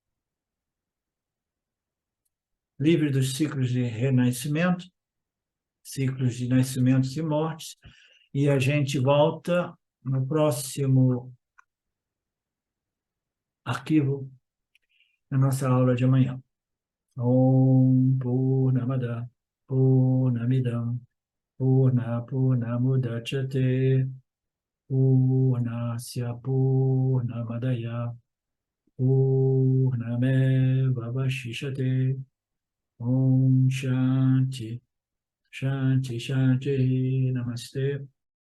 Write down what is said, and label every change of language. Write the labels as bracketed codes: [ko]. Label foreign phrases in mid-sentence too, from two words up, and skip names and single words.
[pt] Livre dos ciclos de renascimento, ciclos de nascimentos e mortes, e a gente volta no próximo arquivo, na nossa aula de amanhã. [sa] Om Purnamada Purnamidam Purnamudachyate Purnasya Purnamadaya Purnameva Vashishate Om Shanti Shanti Shanti Namaste